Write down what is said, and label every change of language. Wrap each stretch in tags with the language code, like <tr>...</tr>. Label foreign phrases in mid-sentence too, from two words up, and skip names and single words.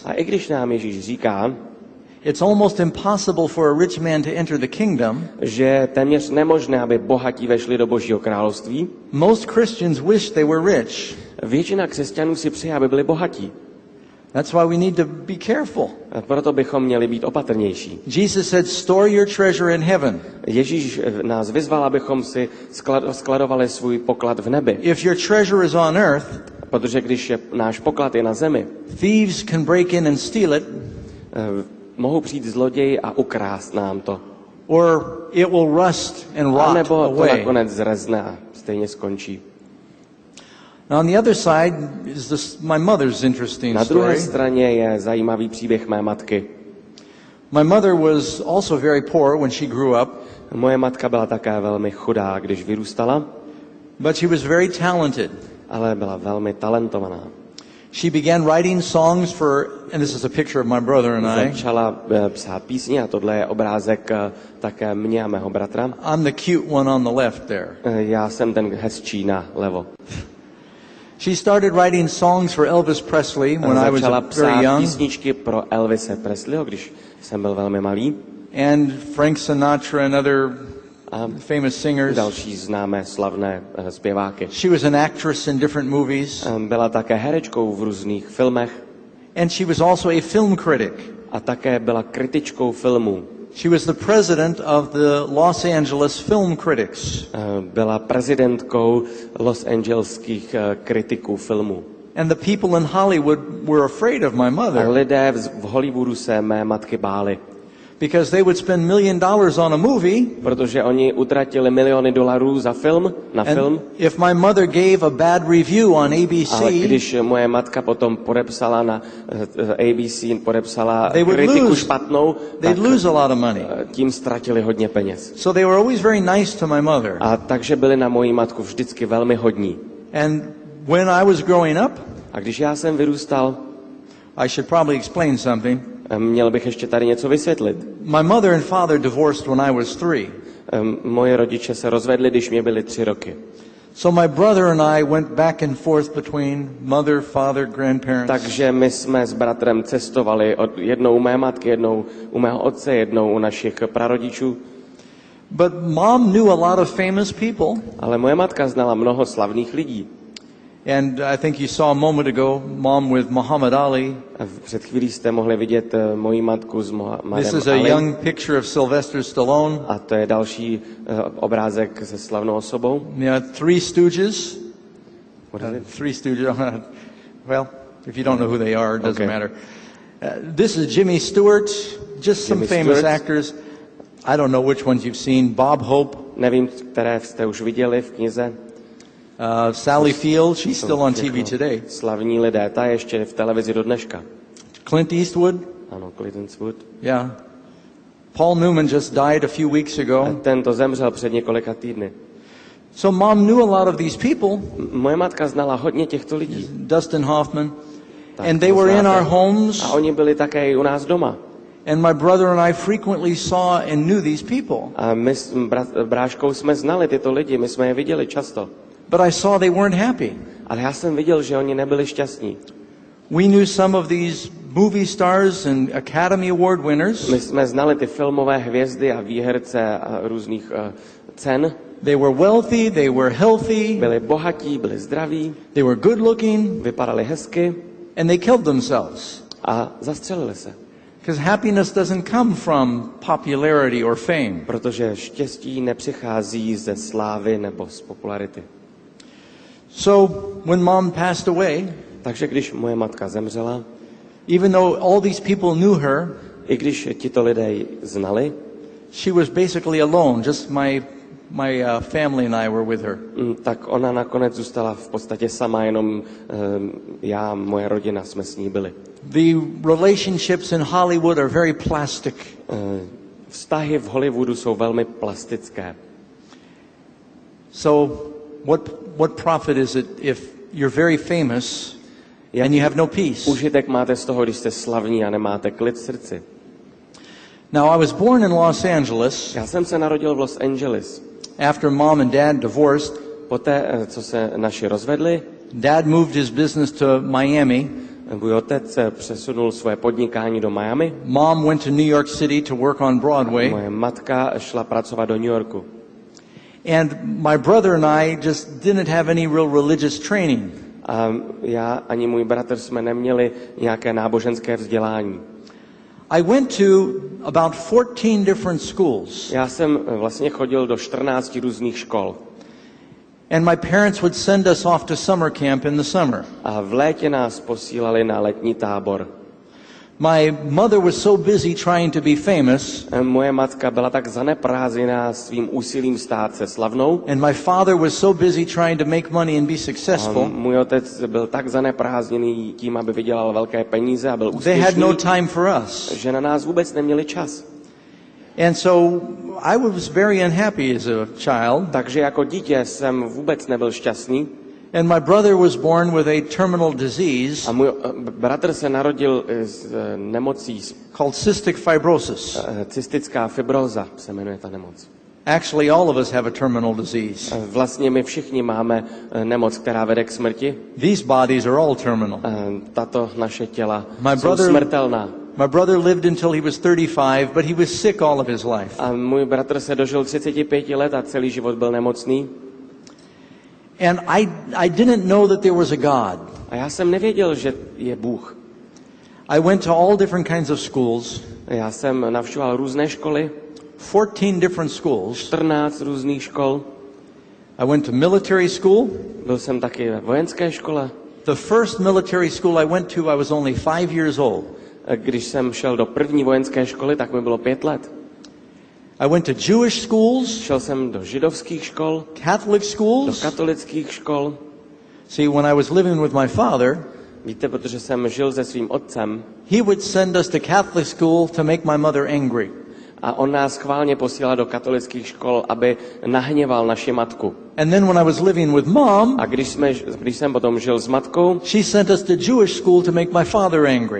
<cs>A i když nám Ježíš říká,</cs> <en>it's almost impossible for a rich man to enter the kingdom,</en> <cs>že je téměř nemožné, aby bohatí vešli do Božího království,</cs> <en>most Christians wish they were rich.</en> <cs>většina křesťanů si přeje, aby byli bohatí.</cs> <en>That's why we need to be careful.</en> <cs>A proto bychom měli být opatrnější.</cs> <en>Jesus said, store your treasure in heaven.</en> <cs>Ježíš nás vyzval, abychom si skladovali svůj poklad v nebi.</cs> <en>If your treasure is on earth,</en> <cs>Protože když náš poklad je na zemi,</cs> <en>thieves can break in and steal it,</en> <cs>mohou přijít zloději a ukrást nám to.</cs> <en>or it will rust and</en> <cs>A</cs> <en>rot</en> <cs>nebo to</cs> <en>away.</en> <cs>nakonec zrezne a stejně skončí.</cs> <en>Now on the other side is my mother's interesting</en> <cs>Na druhé</cs> <en>story.</en> <cs>straně je zajímavý příběh mé matky.</cs> <en>My mother was also very poor when she grew up,</en> <cs>Moje matka byla také velmi chudá, když vyrůstala,</cs> <en>but she was very talented.</en> <cs>ale byla velmi talentovaná.</cs> <en>She began writing songs for, and this is a picture of my brother and I.</en> <cs>Začala psát písně a tohle je obrázek také mě a mého bratra.</cs> <en>I'm the cute one on the left there.</en> <cs>Já jsem ten hezčí na levo.</cs> <en>She started writing songs for Elvis Presley when I was</en> <cs>Začala</cs> <en>very</en> <cs>psát</cs> <en>young,</en> <cs>písničky pro Elvise Presleyho, když jsem byl velmi malý.</cs> <en>and Frank Sinatra and other</en> <cs>A</cs> <en>famous singers.</en> <cs>další známé slavné zpěváky.</cs> <en>She was an actress in different movies.</en> <cs>Byla také herečkou v různých filmech.</cs> <en>And she was also a film critic.</en> <cs>A také byla kritičkou filmů.</cs> <en>She was the president of the Los Angeles Film Critics.</en> <cs>Byla prezidentkou Los Angeleských kritiků filmů.</cs> <en>And the people in Hollywood were afraid of my</en> <cs>A</cs> <en>mother</en> <cs>lidé v Hollywoodu se mé matky báli,</cs> <en>because they would spend $1 million on a movie.</en> <cs>protože oni utratili miliony dolarů za film, na film.</cs> <en>And if my mother gave a bad review on ABC,</en> <cs>Ale když moje matka potom podepsala na ABC, podepsala</cs> <en>They would</en> <cs>kritiku</cs> <en>lose.</en> <cs>špatnou, tak</cs> <en>they'd lose a lot of money.</en> <cs>tím ztratili hodně peněz.</cs> <en>So they were always very nice to my mother.</en> <cs>A takže byli na moji matku vždycky velmi hodní.</cs> <en>And when I was growing up,</en> <cs>A když já jsem vyrůstal,</cs> <en>I should probably explain something.</en> <cs>měl bych ještě tady něco vysvětlit.</cs> <en>My mother and father divorced when I was 3.</en> <cs>Moje rodiče se rozvedli, když mě byly 3 roky.</cs> <en>So my brother and I went back and forth between mother, father, grandparents.</en> <cs>Takže my jsme s bratrem cestovali jednou u mé matky, jednou u mého otce, jednou u našich prarodičů.</cs> <en>But mom knew a lot of famous people.</en> <cs>Ale moje matka znala mnoho slavných lidí.</cs> <en>And I think you saw a moment ago, mom with Muhammad Ali.</en> <cs>A před chvílí jste mohli vidět moji matku s Muhammadem</cs> <en>This is a</en> <cs>Ali.</cs> <en>young picture of Sylvester Stallone.</en> <cs>A to je další obrázek se slavnou osobou.</cs> <en>Yeah, Three Stooges. What is it? Three Stooges. Well, if you don't know who they are, it doesn't Okay. matter. This is Jimmy Stewart. Just some Jimmy famous Stewart. actors. I don't know which ones you've seen. Bob Hope,</en> <cs>Nevím, které jste už viděli v knize.</cs> <en>Sally Field. She's still on TV</en> <cs>Všechno</cs> <en>today.</en> <cs>Slavní lidé, ta je ještě v televizi do dneška.</cs> <en>Clint Eastwood.</en> <cs>Ano, Clint Eastwood.</cs> <en>Yeah. Paul Newman just died a few weeks ago.</en> <cs>Ten zemřel před několika týdny.</cs> <en>So mom knew a lot of these people.</en> <cs>Moje matka znala hodně těchto lidí.</cs> <en>Dustin Hoffman.</en> <cs>Tak</cs> <en>And</en> <cs>to</cs> <en>they were in</en> <cs>znáte.</cs> <en>our homes.</en> <cs>A oni byli také i u nás doma.</cs> <en>And my brother and I frequently saw and knew these people.</en> <cs>A my s bráškou jsme znali tyto lidi, my jsme je viděli často.</cs> <en>But I saw they weren't happy.</en> <cs>Ale já jsem viděl, že oni nebyli šťastní.</cs> <en>We knew some of these movie stars and Academy Award winners.</en> <cs>My jsme znali ty filmové hvězdy a výherce a různých cen.</cs> <en>They were wealthy, they were healthy,</en> <cs>Byli bohatí, byli zdraví,</cs> <en>they were good looking,</en> <cs>vypadali hezky</cs> <en>and they killed themselves.</en> <cs>a zastřelili se.</cs> <en>Because happiness doesn't come from popularity or fame.</en> <cs>Protože štěstí nepřichází ze slávy nebo z popularity.</cs> <en>So when mom passed away,</en> <cs>Takže když moje matka zemřela,</cs> <en>even though all these people knew her,</en> <cs>i když tito lidé ji znali,</cs> <en>she was basically alone. Just my family and I were with her.</en> <cs>tak ona nakonec zůstala v podstatě sama, jenom já, moje rodina jsme s ní byli.</cs> <en>The relationships in Hollywood are very plastic.</en> <cs>Vztahy v Hollywoodu jsou velmi plastické.</cs> <en>So what profit is it if you're very famous and you have no peace?</en> <cs>Užitek máte z toho, když jste slavní a nemáte klid v srdci.</cs> <en>Now, I was born in Los Angeles</en> <cs>Já jsem se narodil v Los Angeles.</cs> <en>after mom and dad divorced.</en> <cs>Poté, co se naši rozvedli,</cs> <en>Dad moved his business to Miami.</en> <cs>můj otec přesunul svoje podnikání do Miami.</cs> <en>Mom went to New York City to work on Broadway.</en> <cs>Moje matka šla pracovat do New Yorku.</cs> <en>And my brother and I just didn't have any real religious training.</en> <cs>A já ani můj bratr jsme neměli nějaké náboženské vzdělání.</cs> <en>I went to about 14 different schools.</en> <cs>Já jsem vlastně chodil do 14 různých škol.</cs> <en>And my parents would send us off to summer camp in the summer.</en> <cs>A v létě nás posílali na letní tábor.</cs> <en>My mother was so busy trying to be famous,</en> <cs>Moje matka byla tak zaneprázdněná svým úsilím stát se slavnou.</cs> <en>and my father was so busy trying to make money and be</en> <cs>A</cs> <en>successful.</en> <cs>můj otec byl tak zaneprázdněný tím, aby vydělal velké peníze a byl</cs> <en>They had no</en> <cs>úspěšný,</cs> <en>time for us.</en> <cs>že na nás vůbec neměli čas.</cs> <en>And so I was very unhappy as a child.</en> <cs>Takže jako dítě jsem vůbec nebyl šťastný.</cs> <en>And my brother was born with a terminal disease</en> <cs>A můj bratr se narodil s nemocí,</cs> <en>called cystic fibrosis.</en> <cs>cystická fibróza se jmenuje ta nemoc.</cs> <en>Actually, all of us have a terminal disease.</en> <cs>Vlastně my všichni máme nemoc, která vede k smrti.</cs> <en>These bodies are all terminal.</en> <cs>Tato naše těla</cs> <en>My</en> <cs>jsou</cs> <en>brother-</en> <cs>smrtelná.</cs> <en>My brother lived until he was 35, but he was sick all of his life.</en> <cs>A můj bratr se dožil 35 let a celý život byl nemocný.</cs> <en>And I didn't know that there was a God.</en> <cs>A já jsem nevěděl, že je Bůh.</cs> <en>I went to all different kinds of schools.</en> <cs>Já jsem navštěvoval různé školy,</cs> <en>14 different schools.</en> <cs>14 různých škol.</cs> <en>I went to military school.</en> <cs>Byl jsem taky ve vojenské škole.</cs> <en>The first military school I went to, I was only 5 years old.</en> <cs>Když jsem šel do první vojenské školy, tak mi bylo 5 let.</cs> <en>I went to Jewish schools.</en> <cs>Šel jsem do židovských škol,</cs> <en>Catholic</en> <cs>do</cs> <en>schools.</en> <cs>katolických škol.</cs> <en>See, when I was living with my father,</en> <cs>Víte, protože jsem žil se svým otcem</cs> <en>he would send us to Catholic school to make my mother angry.</en> <cs>a on nás schválně posílal do katolických škol, aby nahněval naši matku.</cs> <en>And then when I was living with mom,</en> <cs>A když jsem potom žil s matkou,</cs> <en>she sent us to Jewish school to make my father angry.</en>